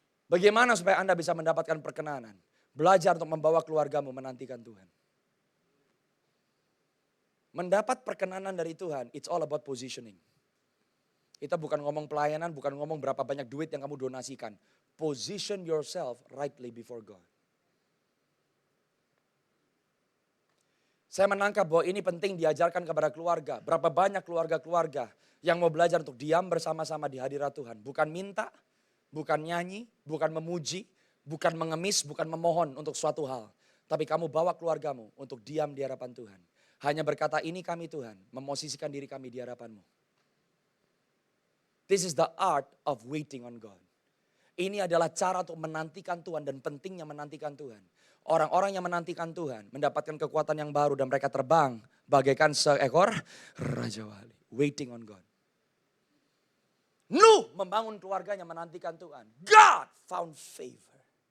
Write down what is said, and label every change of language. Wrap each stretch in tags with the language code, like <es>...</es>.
<id>Bagaimana supaya Anda bisa mendapatkan perkenanan? Belajar untuk membawa keluargamu menantikan Tuhan. Mendapat perkenanan dari Tuhan,</id> <en>it's all about positioning.</en> <id>Kita bukan ngomong pelayanan, bukan ngomong berapa banyak duit yang kamu donasikan.</id> <en>Position yourself rightly before God.</en> <id>Saya menangkap bahwa ini penting diajarkan kepada keluarga. Berapa banyak keluarga-keluarga yang mau belajar untuk diam bersama-sama di hadirat Tuhan. Bukan minta, bukan nyanyi, bukan memuji, bukan mengemis, bukan memohon untuk suatu hal. Tapi kamu bawa keluargamu untuk diam di hadapan Tuhan. Hanya berkata ini kami Tuhan, memosisikan diri kami di hadapan-Mu.</id> <en>This is the art of waiting on God.</en> <id>Ini adalah cara untuk menantikan Tuhan dan pentingnya menantikan Tuhan. Orang-orang yang menantikan Tuhan mendapatkan kekuatan yang baru dan mereka terbang bagaikan seekor Raja Wali.</id> <en>Waiting on God.</en> <id>Nuh membangun keluarganya menantikan Tuhan.</id> <en>God found favor.</en>